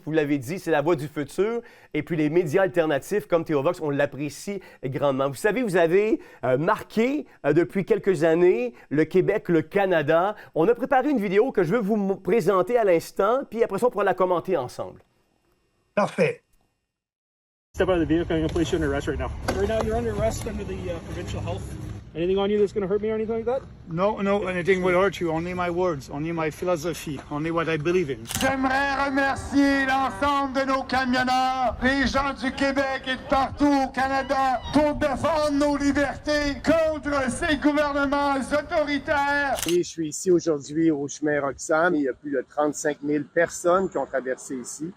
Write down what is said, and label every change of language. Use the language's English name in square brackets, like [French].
[French] Vous l'avez dit, c'est la voix du futur. Et puis les médias alternatifs comme Théovox, on l'apprécie grandement. Vous savez, vous avez marqué depuis quelques années le Québec, le Canada. On a préparé une vidéo que je veux vous présenter à l'instant, puis après ça, on pourra la commenter ensemble. Parfait. [English] Step out of the vehicle. I'm going to place you under arrest right now. Right now, you're under arrest under the provincial health. Anything on you that's going to hurt me or anything like that? No, anything will hurt you. Only my words, only my philosophy, only what I believe in. [French] J'aimerais remercier l'ensemble de nos camionneurs, les gens du Québec et de partout au Canada pour défendre nos libertés contre ces gouvernements autoritaires. Et je suis ici aujourd'hui au chemin Roxham. Il y a plus de 35 000 personnes qui ont traversé ici.